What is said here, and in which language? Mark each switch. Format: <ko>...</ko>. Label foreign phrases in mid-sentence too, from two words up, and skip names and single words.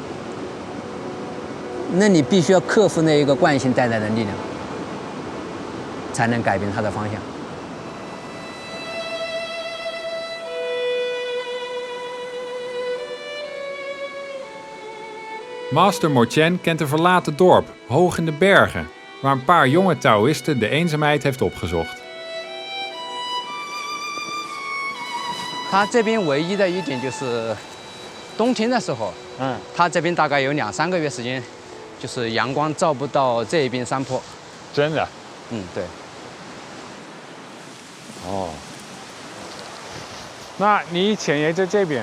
<zh>那你必须要克服那一个惯性带来的力量，才能改变它的方向。</zh> <nl>Master Morchen kent een verlaten dorp, hoog in de bergen, waar een paar jonge Taoïsten de eenzaamheid heeft opgezocht.</nl> <zh>它这边唯一的一点就是，冬天的时候，它这边大概有2-3个月时间，就是阳光照不到这一边山坡。真的？对。哦。那你以前也在这边</zh>